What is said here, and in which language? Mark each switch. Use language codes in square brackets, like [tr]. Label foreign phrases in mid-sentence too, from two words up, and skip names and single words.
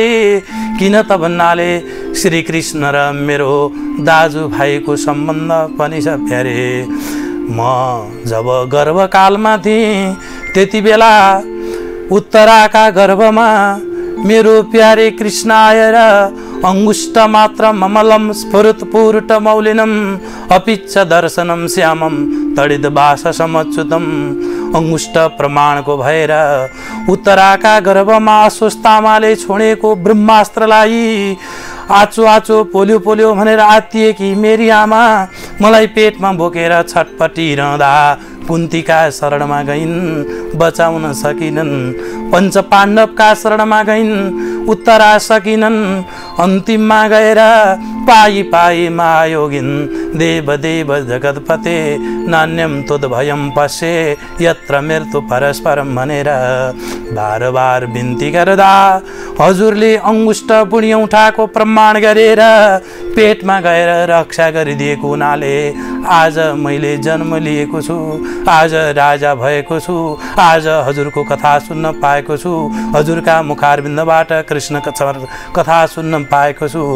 [ne] किन त भन्नाले श्री कृष्ण र मेरो दाजुभाइको सम्बन्ध पनि छ प्यारे। म जब गर्भकालमा थिएँ त्यति बेला उत्तराका गर्भमा मेरो प्यारे कृष्ण आएर [sa] अंगुष्ठ मात्र ममलम स्फुरत पूर्ट मौलिनम अपिच्छ दर्शनम श्यामम तडित बास समच्युतम। [ne] अंगुष्ठ प्रमाणको भएर उत्तराका गर्भमा अस्वस्थामाले छोडेको ब्रह्मास्त्रलाई आचो आचो पोल्यो पोल्यो भनेर आत्तिएकी मेरी आमा मलाई पेटमा बोकेर छटपटिरहँदा कुन्तीका शरणमा गइन्, बचाउन सकिनन्। पञ्च पाण्डवका शरणमा गइन्, उत्तरा सकिनन्। अन्तिममा गएर [sa] पाई पाई महायोगिन् देव देव जगतपते नान्यम तुदभयं पश्ये यत्र मृत्यु [ne] परस्परम भनेर बार बार बिन्ती गर्दा हजुरले अंगुष्ठ बुढी औँठाको प्रमाण गरेर पेटमा गएर रक्षा गरिदिएको हुनाले आज मैले जन्म लिएको छु, आज राजा भएको छु, आज हजुरको कथा सुन्न पाएको छु, हजुरका मुखारबिन्दबाट कृष्ण कथा सुन्न पाएको छु।